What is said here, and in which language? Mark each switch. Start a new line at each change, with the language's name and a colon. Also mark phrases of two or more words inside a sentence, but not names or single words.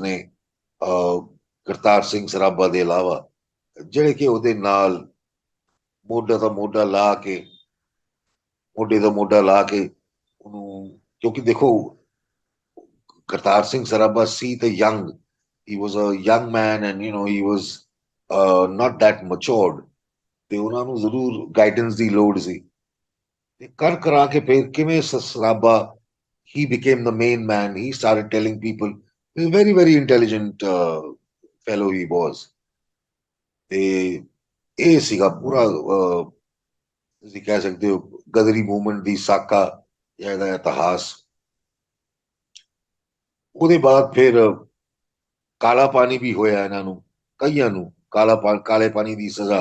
Punjabi: ਨੇ ਕਰਤਾਰ ਸਿੰਘ ਸਰਾਭਾ ਦੇ ਇਲਾਵਾ, ਜਿਹੜੇ ਕਿ ਉਹਦੇ ਨਾਲ ਮੋਢਾ ਦਾ ਮੋਢਾ ਲਾ ਕੇ, ਮੋਢੇ ਦਾ ਮੋਢਾ ਲਾ ਕੇ ਉਹਨੂੰ, ਕਿਉਂਕਿ ਦੇਖੋ ਕਰਤਾਰ ਸਿੰਘ ਸਰਾਭਾ ਸੀ ਤੇ ਯੰਗ,
English: he was a young man and he was not that matured,
Punjabi: ਤੇ ਉਹਨਾਂ ਨੂੰ ਜ਼ਰੂਰ ਗਾਈਡੈਂਸ ਦੀ ਲੋੜ ਸੀ। ਤੇ ਕਰ ਕਰਾ ਕੇ ਫਿਰ ਕਿਵੇਂ ਸਰਾਭਾ,
English: he became the main man, he started telling people, he's a very very intelligent fellow he was।
Punjabi: ਤੇ ਇਹ ਸੀਗਾ ਪੂਰਾ ਤੁਸੀਂ ਕਹਿ ਸਕਦੇ ਹੋ ਗਦਰੀ ਮੂਵਮੈਂਟ ਦੀ ਸਾਕਾ ਜਾਂ ਇਹਦਾ ਇਤਿਹਾਸ। ਉਹਦੇ ਬਾਅਦ ਫਿਰ ਕਾਲਾ ਪਾਣੀ ਵੀ ਹੋਇਆ ਇਹਨਾਂ ਨੂੰ, ਕਈਆਂ ਨੂੰ ਕਾਲੇ ਪਾਣੀ ਦੀ ਸਜ਼ਾ,